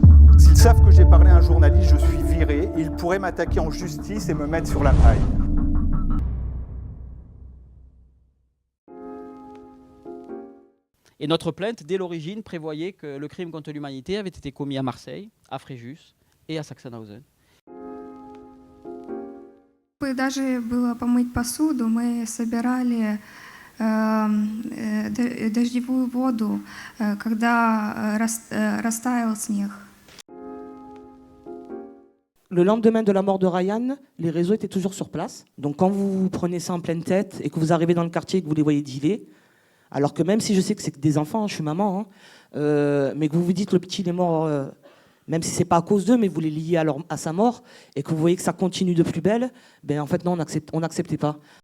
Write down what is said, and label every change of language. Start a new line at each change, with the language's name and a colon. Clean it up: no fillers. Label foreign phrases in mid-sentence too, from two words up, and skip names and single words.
French: S'ils savent que j'ai parlé à un journaliste, je suis viré. Ils pourraient m'attaquer en justice et me mettre sur la paille. Et notre plainte, dès l'origine, prévoyait que le crime contre l'humanité avait été commis à Marseille, à Fréjus et à Sachsenhausen.
Russian: Даже было помыть посуду, мы собирали дождевую воду, когда растаял снег.
French: Le lendemain de la mort de Ryan, les réseaux étaient toujours sur place. Donc quand vous prenez ça en pleine tête et que vous arrivez dans le quartier et que vous les voyez dealer, alors que même si je sais que c'est des enfants, je suis maman, mais que vous vous dites le petit il est mort, même si c'est pas à cause d'eux, mais vous les liez à sa mort et que vous voyez que ça continue de plus belle, ben en fait non, on n'acceptait pas.